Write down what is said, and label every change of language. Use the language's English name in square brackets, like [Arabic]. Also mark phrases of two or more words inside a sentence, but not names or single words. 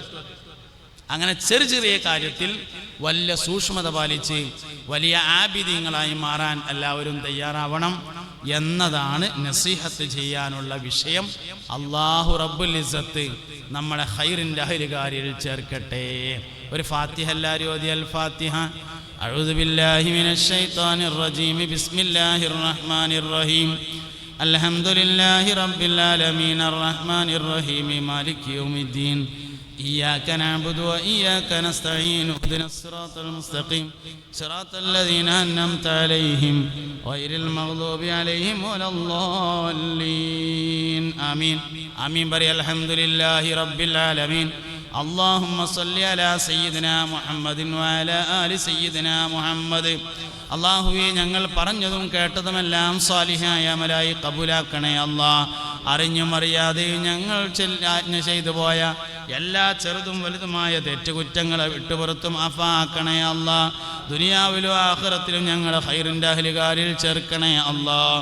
[Malayalam] അങ്ങനെ ചെറിയ ചെറിയ കാര്യത്തിൽ വലിയ സൂക്ഷ്മത പാലിച്ച് വലിയ ആബിദീങ്ങളായി മാറാൻ എല്ലാവരും തയ്യാറാവണം എന്നതാണ് നസീഹത്ത് ചെയ്യാനുള്ള വിഷയം. അല്ലാഹു റബ്ബുൽ ഇസ്സത്ത് നമ്മളെ ഖൈറിന്റെ അഹ്ലുകാരിൽ ചേർക്കട്ടെ. ഒരു ഫാത്തിഹ എല്ലാവരും ഓതി. അൽ ഫാത്തിഹ. [Arabic] أعوذ بالله من الشيطان الرجيم بسم الله الرحمن الرحيم الحمد لله رب العالمين الرحمن الرحيم مالك يوم الدين إياك نعبد وإياك نستعين اهدنا الصراط المستقيم صراط الذين أنعمت عليهم غير المغضوب عليهم ولا الضالين آمين آمين بري الحمد لله رب العالمين اللهم صل على سيدنا محمد وعلى آل سيدنا محمد. [Malayalam] അള്ളാഹുവേ, ഞങ്ങൾ പറഞ്ഞതും കേട്ടതുമെല്ലാം സാലിഹായ അമലായി കബൂലാക്കണേ അല്ലാഹ്. അറിഞ്ഞും അറിയാതെയും ഞങ്ങൾ ആജ്ഞ ചെയ്തു പോയ എല്ലാ ചെറുതും വലുതുമായ തെറ്റുകുറ്റങ്ങളെ വിട്ടുപുറത്തും അഫാക്കണേ അല്ലാഹ്. ദുനിയാവിലും ആഖിറത്തിലും ഞങ്ങളെ ഖൈറിൻ്റെ അഹ്ലുകാരിൽ ചേർക്കണേ അല്ലാഹ്.